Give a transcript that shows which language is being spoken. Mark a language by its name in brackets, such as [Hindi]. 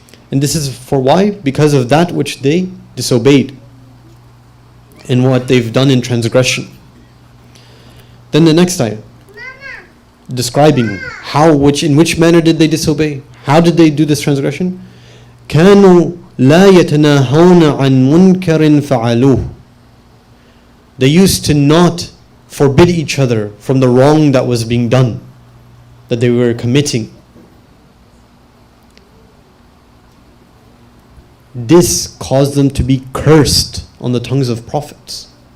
[English] And this is for why? Because of that which they disobeyed and what they've done in transgression. Then the next ayah, describing in which manner did they disobey? How did they do this transgression? [Arabic] كانوا لا يتناهون عن منكر فعلوه. [English] They used to not forbid each other from the wrong that was being done, that they were committing. This caused them to be cursed on the tongues of prophets.